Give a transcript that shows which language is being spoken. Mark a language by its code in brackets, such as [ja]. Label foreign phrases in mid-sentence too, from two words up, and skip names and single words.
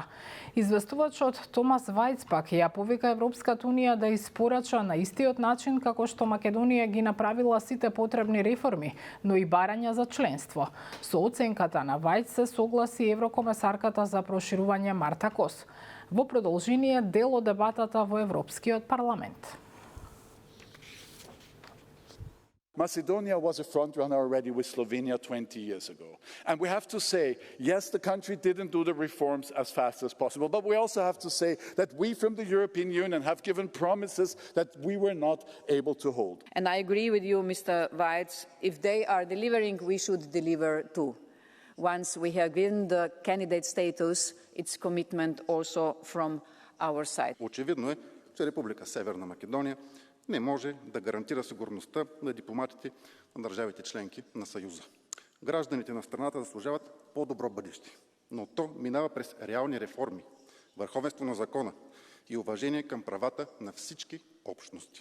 [mk] Известувачот Томас Вајц пак ја повика Европската унија да испорача на истиот начин како што Македонија ги направила сите потребни реформи, но и барања за членство. Со оценката на Вајц се согласи еврокомесарката за проширување Марта Кос. Во продолжение дел од дебатата во Европскиот парламент. [en] Macedonia was a front runner already with Slovenia 20 years ago. And we have to say, yes, the country didn't do the reforms as fast as possible, but we also have to say that we from the European Union have given promises that we were not able to hold. And I agree with you, Mr. Weitz. If they are delivering, we should deliver too. Once we have given the candidate status, it's commitment also from our side. [bg] Очевидно е, че Република Северна Македония не може да гарантира сигурността на дипломатите на държавите членки на Съюза. Гражданите на страната заслужават по-добро бъдеще, но то минава през реални реформи, върховенство на закона и уважение към правата на всички общности.